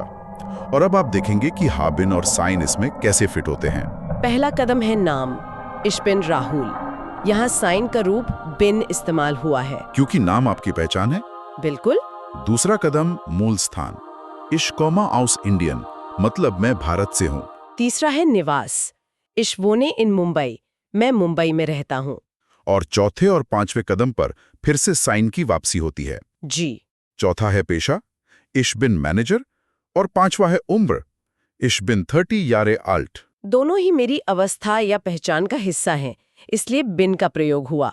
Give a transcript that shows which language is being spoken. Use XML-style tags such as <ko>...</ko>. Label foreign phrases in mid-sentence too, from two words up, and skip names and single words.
<hi>और अब आप देखेंगे कि हाबिन और साइन इसमें कैसे फिट होते हैं। पहला कदम है नाम,</hi> <de>Ich bin राहुल।</de> <hi>यहाँ साइन का रूप बिन इस्तेमाल हुआ है क्योंकि नाम आपकी पहचान है। बिल्कुल। दूसरा कदम मूल स्थान,</hi> <de>Ich komme aus Indien,</de> <hi>मतलब मैं भारत से हूँ। तीसरा है निवास,</hi> <de>Ich wohne in मुंबई,</de> <hi>मैं मुंबई में रहता हूँ। और चौथे और 5वें कदम पर फिर से साइन की वापसी होती है। जी। चौथा है पेशा,</hi> <de>Ich bin मैनेजर,</de> <hi>और 5वां है उम्र,</hi> <de>Ich bin 30 Jahre alt।</de> <hi>दोनों ही मेरी अवस्था या पहचान का हिस्सा हैं, इसलिए बिन का प्रयोग हुआ।</hi>